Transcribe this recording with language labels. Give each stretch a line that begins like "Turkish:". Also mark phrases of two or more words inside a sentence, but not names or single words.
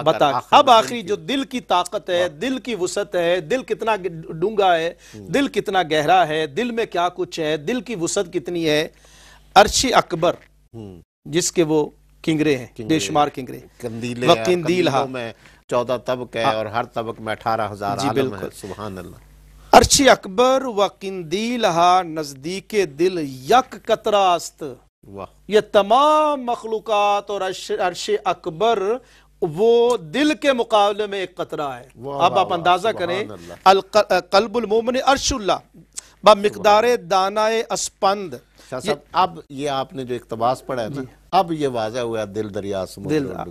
Urdu: اب آخری جو دل کی طاقت ہے، دل کی وسعت ہے، دل کتنا ڈونگا ہے، دل کتنا گہرا ہے، دل میں کیا کچھ ہے، دل کی وسعت کتنی ہے. عرش اکبر جس کے وہ کنگرے ہیں بے شمار کنگرے. قندیلوں میں 14 طبق ہے اور ہر طبق میں 18,000 عالم ہے.
Arabic: سبحان اللہ.
Persian: عرش اکبر و قندیلہا نزدیک دل یک قطرہ است.
Urdu: یہ تمام مخلوقات اور عرش اکبر وہ دل کے مقابلے میں ایک قطرہ ہے. اب آپ اندازہ کریں
Arabic: قلب المومن عرش اللہ
Persian: با مقدار دانائے اسپند.
Urdu: اب یہ آپ نے جو اقتباس پڑھا ہے نا اب یہ واضح ہوا دل دریا سمندر.